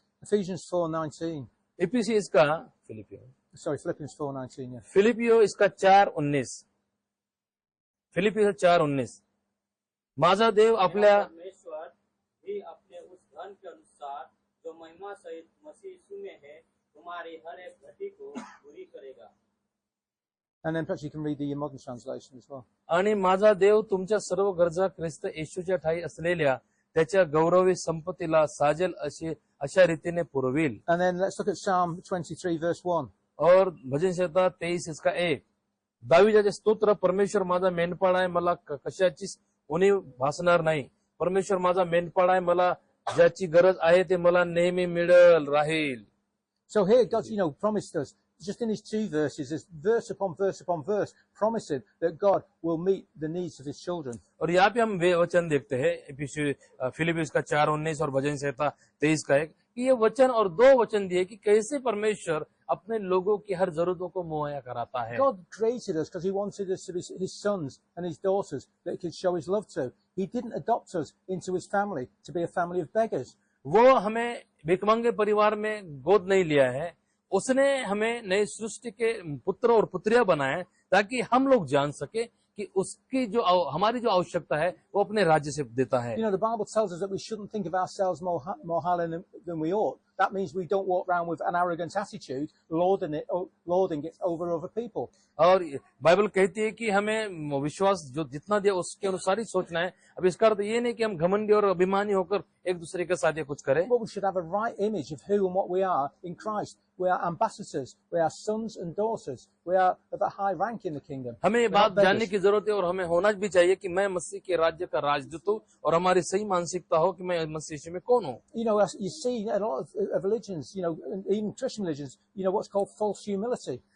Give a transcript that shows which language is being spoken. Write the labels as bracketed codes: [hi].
[en] Ephesians 4:19. [hi] इफिसी इसका [en] Philippians 4:19. Yeah. [hi] फिलिपियो इसका 4:19, फिलिपियो 4:19, [mr] माझा देव आपल्या [hi] परमेश्वर भी अपने उस धन के अनुसार जो महिमा सहित मसीह यीशु में है तुम्हारी हर एक घटी को पूरी करेगा। [en] And then perhaps you can read the modern translation as well. [mr] आणि माझा देव तुमच्या सर्व गरजा ख्रिस्त येशूच्या ठाई असलेल्या त्याच्या गौरवी संपत्तीला साजेल अशा रीतीने पुरविल। [en] And then let's look at Psalm 23 verse 1. [hi] और भजन संहिता 23 इसका 1, [mr] दाविदाचे स्तोत्र, परमेश्वर माझा मेंढपाळ आहे, मला कशाचीच उणीव भासणार नाही। परमेश्वर माझा मेंढपाळ आहे, मला ज्याची गरज आहे ते मला नेहमी मिळेल राहील। [en] So here God's, promised us, just in his 2 verses, there's verse upon verse upon verse, promising that God will meet the needs of his children. [hi] और यहाँ पे हम वे वचन देखते हैं, फिलिपियों का 4:19 और भजन संहिता 23 का 1, कि ये वचन और 2 वचन दिए कि कैसे परमेश्वर अपने लोगों की हर जरूरतों को मुहैया कराता है। [en] God created us because he wanted us to be his sons and his daughters that he could show his love to. He didn't adopt us into his family to be a family of beggars. [hi] वो हमें भिखमंगे परिवार में गोद नहीं लिया है, उसने हमें नई सृष्टि के पुत्र और पुत्रियां बनाए ताकि हम लोग जान सके कि उसकी जो हमारी जो आवश्यकता है वो अपने राज्य से देता है। [en] You know, the Bible tells us that we shouldn't think of ourselves more highly than we ought. That means we don't walk around with an arrogant attitude, lording it over other people. [hi] और Bible कहती है कि हमें विश्वास जो जितना दिया उसके अनुसार ही सोचना है। अब इसका अर्थ ये नहीं कि हम घमंडी और अभिमानी होकर एक दूसरे के साथ ये कुछ करें। [en] But we should have a right image of who and what we are in Christ. We are ambassadors. We are sons and daughters. We are of a high rank in the kingdom. [hi] हमें ये [en] We're not [hi] बात जानने [en] beggars. [hi] की जरूरत है और हमें होना भी चाहिए कि मैं मसीह के राज्य का राजदूत हूँ और हमारी सही मानसिकता हो कि मैं मसीह यीशु में कौन हूँ। [en] You know, as you see a lot of religions, you know, even Christian religions, you know, what's called false humility.